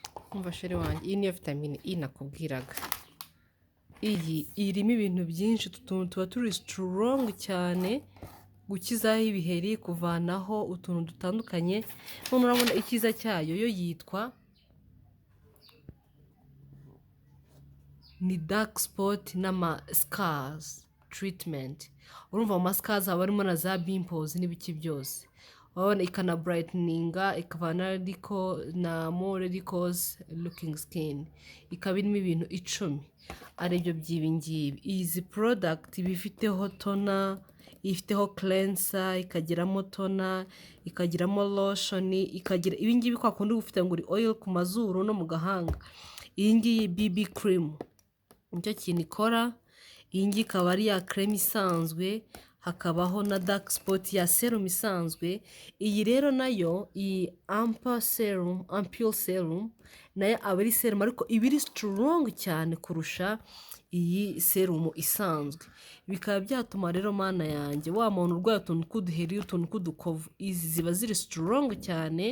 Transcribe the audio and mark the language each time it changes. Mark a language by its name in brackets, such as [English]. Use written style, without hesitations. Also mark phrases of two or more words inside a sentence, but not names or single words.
[Kinyarwanda] umva sheri wanjye iyi niyo vitamine E nakubwiraga. Iyi irimo ibintu byinshi utuntu tuba turi strong cyane gukizaho ibiheri, kuvanaho utuntu dutandukanye. None urabona icyiza cyayo yo yitwa ni [English] dark spot [Kinyarwanda] n'ama scars treatment. Urumva mu scars haba harimo na za pimples n'ibiki byose. Urabona ikana brighteninga, ikavana na [English] more radicals looking skin. [Kinyarwanda] Ikaba irimo ibintu 10 aribyo by'ibingibi. Izi product bifiteho toner, ifiteho cleanser, ikagiramo toner, ikagiramo lotion, ikagira ibingibi kwa kundi ufite ngo uri oil ku mazuru no mu gahanga. Iyi ngiyi [English] BB cream [Kinyarwanda] nicyo kintu ikora. Iyi ngiyi ikaba ari ya creme isanzwe, hakabaho na [English] dark spot [Kinyarwanda] ya serum isanzwe. Iyi rero nayo iyi [English] ampoule serum [Kinyarwanda] nayo aba ari serum ariko iba iri strong cyane kurusha iyi serum isanzwe. Bikaba byatuma rero mana yanjye wa muntu urwaye utuntu tw'uduheri, utuntu tw'udukovu, izi ziba ziri strong cyane.